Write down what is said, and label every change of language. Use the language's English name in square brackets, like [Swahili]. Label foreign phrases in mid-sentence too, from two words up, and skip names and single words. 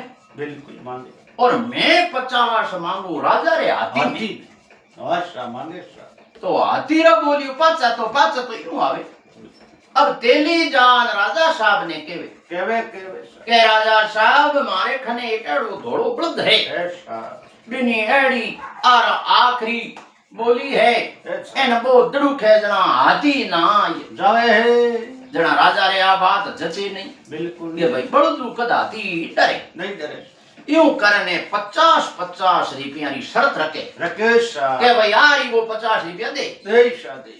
[Rajasthani] बिल्कुल मांगे और मैं 50 मांगू राजा रे हाथी में हाथी आशा मांगे शाह तो हाथी रा बोलियो पाचा तो यूं आवे अब तेली जान राजा साहब ने केवे केवे केवे शाह के राजा साहब मारे खने एक एड़ो धोड़ो बलद है ऐसा बिनी एड़ी और आखिरी बोली है ऐसा एन बो दड़ुक है जना हाथी ना आए जावे है जना राजा रे आ बात जचे नहीं बिल्कुल ये भाई बड़दू कद हाथी डरे नहीं डरे यूं करने 50 रुपया री शर्त रखे राकेश शाह के भाई यार वो 50 रुपया दे दे शाह दे